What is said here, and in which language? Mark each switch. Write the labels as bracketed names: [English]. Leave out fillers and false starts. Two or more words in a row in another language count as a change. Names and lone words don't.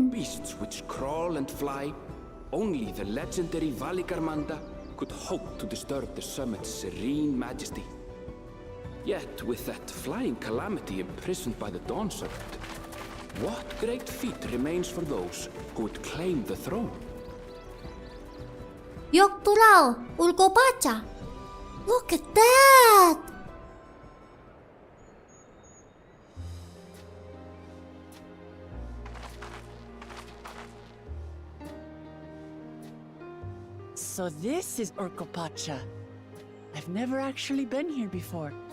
[English] All beasts which crawl and fly, only the legendary Valigarmanda could hope to disturb the summit's serene majesty. Yet, with that flying calamity imprisoned by the Dawn Serpent, what great feat remains for those who would claim the throne? Yogg-Toral, Urkopacha. Look at that! So this is Urkopacha. I've never actually been here before.